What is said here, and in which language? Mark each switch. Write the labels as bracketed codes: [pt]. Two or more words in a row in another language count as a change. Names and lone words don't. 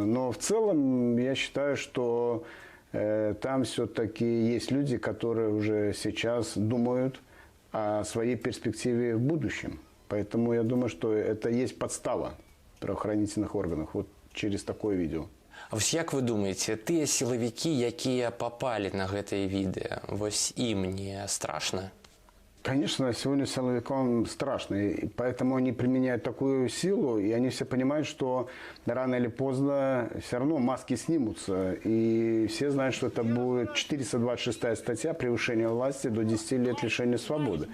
[ru] Но в целом я считаю, что там все-таки есть люди, которые уже сейчас думают о своей перспективе в будущем. Поэтому я думаю, что это есть подстава правоохранительных органов вот через такое видео. [be] А вось як вы думаеце, тыя сілавікі, якія попали на гэтае відэа, вось ім не страшно? [ru] Конечно, сегодня силовикам страшно, и поэтому они применяют такую силу, и они все понимают, что рано или поздно все равно маски снимутся, и все знают, что это будет 426 статья «Превышение власти до 10 лет лишения свободы».